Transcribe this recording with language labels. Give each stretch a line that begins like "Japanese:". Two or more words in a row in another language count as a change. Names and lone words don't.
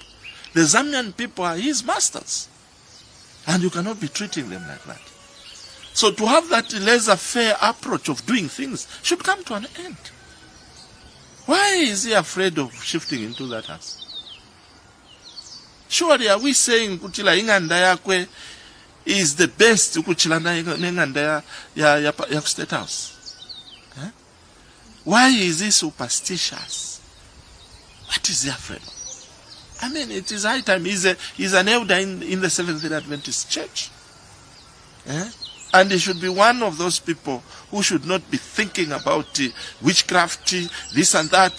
English: The Zambian people are his masters. And you cannot be treating them like that. So to have that laissez-faire approach of doing things should come to an end. Why is he afraid of shifting into that house? Surely are we saying
Bemba: kuchila inganda yakwe
English: is the best
Bemba: kuchila inganda ya
English: State House? Eh? Why is he superstitious? What is he afraid of? I mean, it is high time. He's an elder in the Seventh-day Adventist Church. Eh? And he should be one of those people who should not be thinking about witchcraft, this and that.